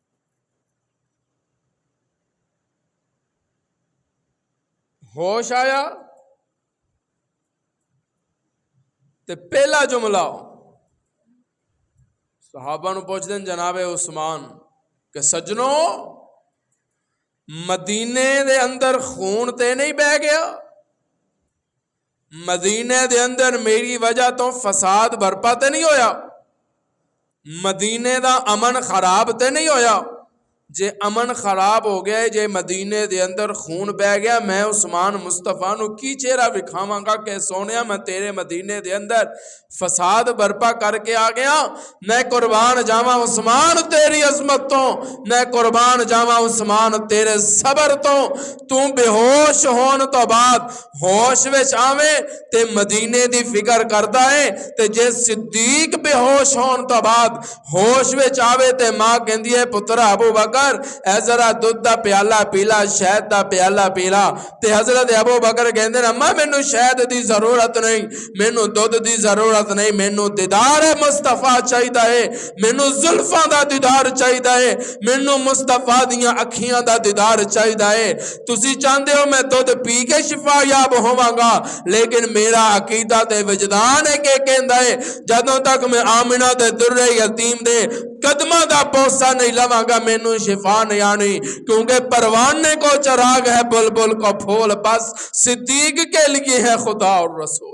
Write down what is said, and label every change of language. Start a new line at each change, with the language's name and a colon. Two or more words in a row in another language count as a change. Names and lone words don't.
Punjabi: ہوش آیا تے پہلا جملہ صحابہ نو پوچھ دیں جناب عثمان کہ سجنوں مدینے دے اندر خون تے نہیں بہ گیا؟ مدینے دے اندر میری وجہ تو فساد برپا تے نہیں ہویا؟ مدینے دا امن خراب تے نہیں ہویا؟ جے امن خراب ہو گیا جے مدینے دے اندر خون بہ گیا، میں عثمان مصطفیٰ نو کی چہرہ وکھاواں گا کہ سونیا میں تیرے مدینے دے اندر فساد برپا کر کے آ گیا؟ میں قربان جاواں عثمان تیری عظمت تو، میں قربان جاواں عثمان تیرے صبر تو بے ہوش ہون تو بعد ہوش وچ آویں تے مدینے دی فکر کردا ہے، تے جے صدیق بے ہوش ہون تو بعد ہوش وچ آوے تے ماں کہندی ہے پتر ابو بکر اے ذرا دودھ دا پیالہ پیلا، شہد دا پیالہ پیلا، تے حضرت ابو بکر کہندے نے اماں مینوں شہد دی ضرورت نہیں، مینوں دودھ دی ضرورت نہیں، مینوں دیدار مصطفیٰ چاہیدا ہے، مینوں زلفاں دا دیدار چاہیدا ہے، مینوں مصطفیٰ دیاں اکھیاں دا دیدار چاہیدا ہے۔ تسی چاہندے ہو میں دودھ پی کے شفا یاب ہوواں گا، لیکن میرا عقیدہ تے وجدان ہے کہ کہندا ہے جدوں تک میں آمنہ دے در یتیم دے قدمہ دا بوسہ نہیں لواں گا مینوں شفا نہیں آنی، کیونکہ
Urdu: پروانے کو چراغ ہے بلبل کو پھول، بس صدیق کے لیے ہے خدا اور رسول۔